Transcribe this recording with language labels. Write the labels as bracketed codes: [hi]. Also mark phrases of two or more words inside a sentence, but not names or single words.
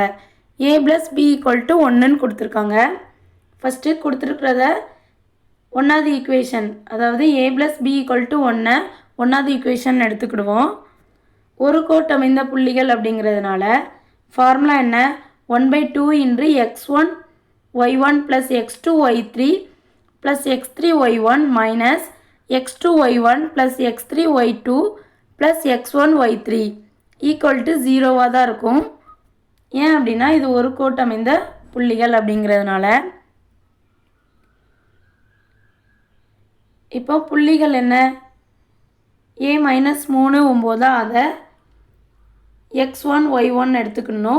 [ta] a + b = 1ன்னு கொடுத்துருக்காங்க. ஃபஸ்ட்டு கொடுத்துருக்கிறத ஒன்றாவது ஈக்குவேஷன், அதாவது a + b = 1 ஒன்றாவது ஈக்குவேஷன் எடுத்துக்கிடுவோம். ஒரு கோட்டமைந்த புள்ளிகள் அப்படிங்கிறதுனால ஃபார்முலா என்ன? 1/2 × x1 y1 + x2 y3 + x3 y1 - x2 y1 + x3 y2 + x1 y3 = 0வாக தான் இருக்கும். ஏன் அப்படின்னா இது ஒரு கோட்டமைந்த புள்ளிகள் அப்படிங்கிறதுனால. இப்போ புள்ளிகள் என்ன? a - 3 அதை x1 y1 எடுத்துக்கணும்.